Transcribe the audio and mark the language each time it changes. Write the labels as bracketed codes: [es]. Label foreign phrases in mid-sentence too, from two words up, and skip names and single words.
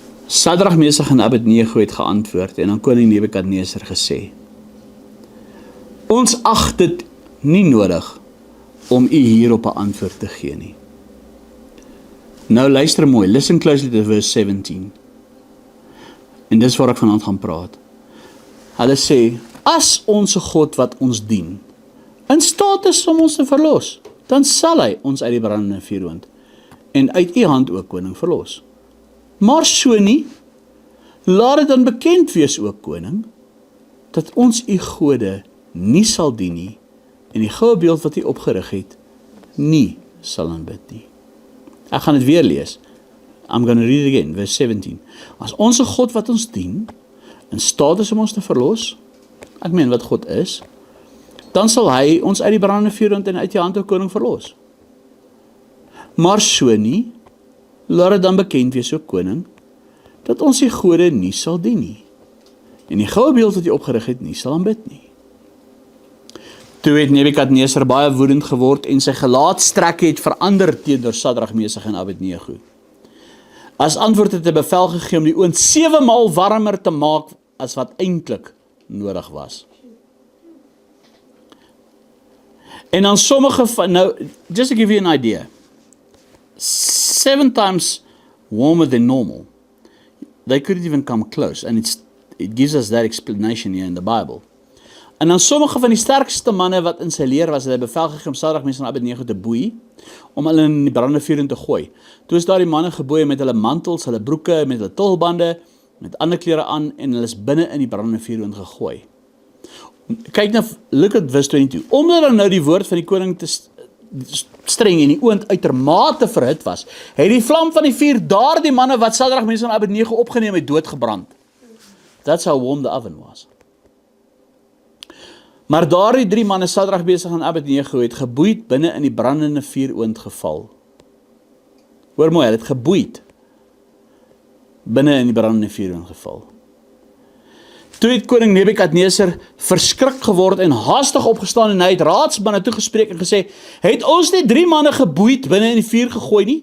[af] Sadrag, Mesach en Abednego het geantwoord en aan koning Nebukadneser gesê, ons ag dit nie nodig om u hierop 'n antwoord te gee nie. Nou luister mooi, [en] listen closely to verse 17. [af] En dis waar ek vanaand gaan praat. Hulle sê, as onse God wat ons dien, in staat is om ons te verlos, dan sal hy ons uit die brandende vuurwind en uit u hand ook koning verlos. Maar so nie, laat dit dan bekend wees ook koning, dat ons u gode nie sal dien nie, en die goue beeld wat u opgerig het, nie sal aanbid nie. Ek gaan dit weer lees. [en] I'm going to read it again, verse 17. [af] As onse God wat ons dien, in staat is om ons te verlos, ek meen wat God is, dan sal hy ons uit die brandende vuurwind en uit die hand ook koning verlos. Maar so nie, laat dit dan bekend wees ook koning, dat ons die gode nie sal dien nie, en die goue beeld wat hy opgerig het nie sal aanbid nie. Toe het Nebukadneser baie woedend geword en sy gelaatstrekke het verander teenoor Sadrag, Mesach en Abednego. As antwoord het hy bevel gegee om die oond 7 maal warmer te maak as wat eintlik nodig was. En dan sommige van, nou, [en] just to give you an idea, 7 times warmer than normal. They couldn't even come close, and it gives us that explanation here in the Bible. [af] En dan sommige van die sterkste manne wat in sy leer was, het hy bevel gegee om Sadrag, Mesach en Abednego te boei, om hulle in die brandende vuurwind te gooi. Toe is daar die manne geboei met hulle mantels, hulle broeke, met hulle tulbande, met ander klere aan, en hulle is binne in die brandende vuurwind gegooi. Kyk nou, [en] look at verse 22. [af] Omdat dan nou die woord van die koning te streng en die oond uitermate verhit was, het die vlam van die vuur daardie manne wat Sadrag, Mesach en Abednego opgeneem het, doodgebrand. [en] That's how warm the oven was. [af] Maar daardie 3 manne, Sadrag, Mesach en Abednego, het geboeid binne in die brandende vuuroond geval. Hoor mooi, het geboeid binne in die brandende vuuroond geval. Toe het koning Nebukadneser verskrik geword en haastig opgestaan en hy het raadsmanne toegespreek en gesê, het ons net 3 manne geboeid binne in die vuur gegooi nie?